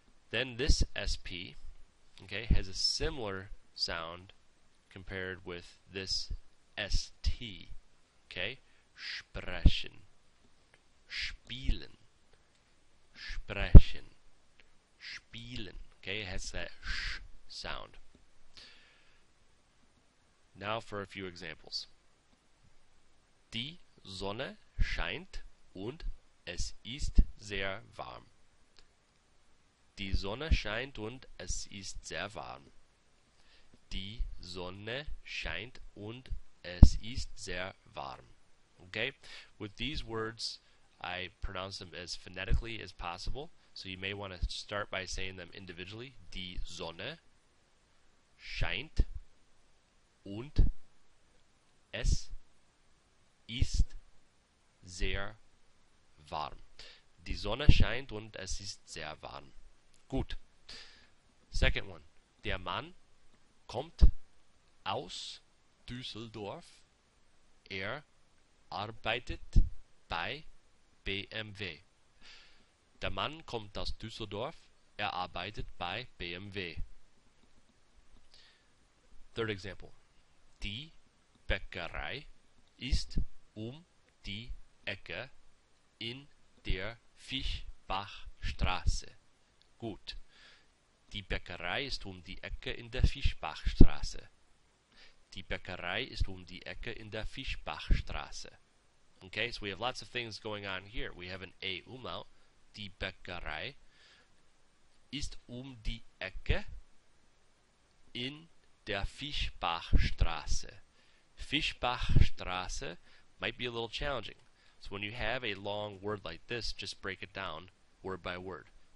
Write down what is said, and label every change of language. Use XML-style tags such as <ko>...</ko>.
<en>Then this SP, okay, has a similar sound compared with this ST.</en> <de>Okay? Sprechen. Spielen. Sprechen. Spielen.</de> <en>Okay? It has that sh sound. Now for a few examples.</en> <de>Die Sonne scheint und es ist sehr warm. Die Sonne scheint und es ist sehr warm. Die Sonne scheint und es ist sehr warm.</de> <en>Okay? With these words, I pronounce them as phonetically as possible. So you may want to start by saying them individually.</en> <de>Die Sonne scheint und es ist sehr warm. Die Sonne scheint und es ist sehr warm. Gut.</de> <en>Second one.</en> <de>Der Mann kommt aus Düsseldorf. Er arbeitet bei BMW. Der Mann kommt aus Düsseldorf. Er arbeitet bei BMW.</de> <en>Third example.</en> <de>Die Bäckerei ist die Ecke in der Fischbachstraße. Gut. Die Bäckerei ist die Ecke in der Fischbachstraße. Die Bäckerei ist die Ecke in der Fischbachstraße.</de> <en>Okay, so we have lots of things going on here. We have an A umlaut.</en> <de>Die Bäckerei ist die Ecke in der Fischbachstraße.</de> <en>Fischbachstraße might be a little challenging. So when you have a long word like this, just break it down word by word.</en>